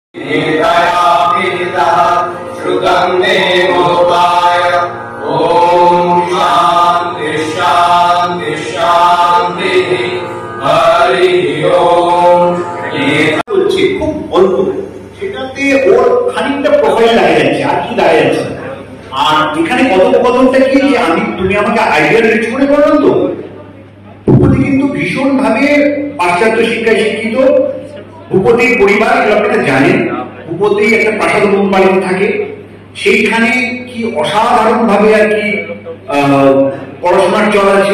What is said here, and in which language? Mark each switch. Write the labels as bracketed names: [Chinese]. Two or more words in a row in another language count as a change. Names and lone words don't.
[Sanskrit] श्रुतं देवोपाय ॐ शान्ति शान्ति शान्तिः हरि ओम। [Bangla] বলছি খুব অল্প, সেটাতে ওর খানিকটা প্রোফাইল দাঁড়িয়ে যাচ্ছে, আর কি দাঁড়িয়ে যাচ্ছে। আর এখানে কথোপকথনটা কি যে তুমি আমাকে [English] idea rich [Bangla] করে বললাম তো, ভূপতি কিন্তু ভীষণ ভাবে পাশ্চাত্য শিক্ষায় শিক্ষিত। ভূপতির পরিবার আপনারা জানেন, ভূপতি একটা প্রাসাদ বাড়িতে থাকে, সেইখানে কি অসাধারণ ভাবে আর কি পড়াশোনার চল আছে।